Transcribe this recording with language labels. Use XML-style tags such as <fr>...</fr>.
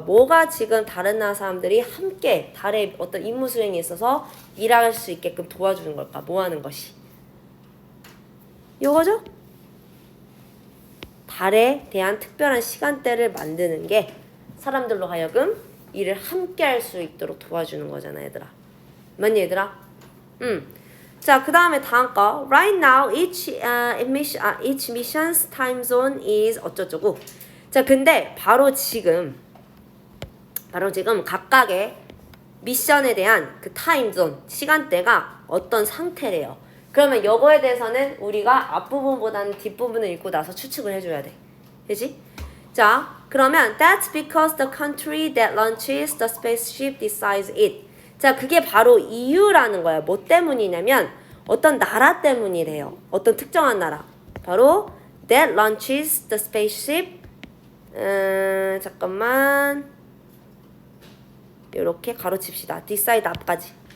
<ko>뭐가 지금 다른 나라 사람들이 함께 달의 어떤 임무 수행에 있어서 일할 수 있게끔 도와주는 걸까? 뭐 하는 것이? 요거죠? 달에 대한 특별한 시간대를 만드는 게 사람들로 하여금 일을 함께 할 수 있도록 도와주는 거잖아, 얘들아. 맞니, 얘들아? 자, 그 다음에 다음 거.</ko> <en>Right now, each mission's time zone is</en> <ko>어쩌고저쩌고. 자, 근데 바로 지금 각각의 미션에 대한 그 타임존, 시간대가 어떤 상태래요. 그러면 요거에 대해서는 우리가 앞부분보다는 뒷부분을 읽고 나서 추측을 해줘야 돼. 그치? 자, 그러면</ko> <en>That's because the country that launches the spaceship decides it.</en> <ko>자, 그게 바로 이유라는 거야. 뭐 때문이냐면 어떤 나라 때문이래요. 어떤 특정한 나라. 바로</ko> <en>that launches the spaceship.</en> <ko>잠깐만. 요렇게 가로칩시다. decide 앞까지.</ko>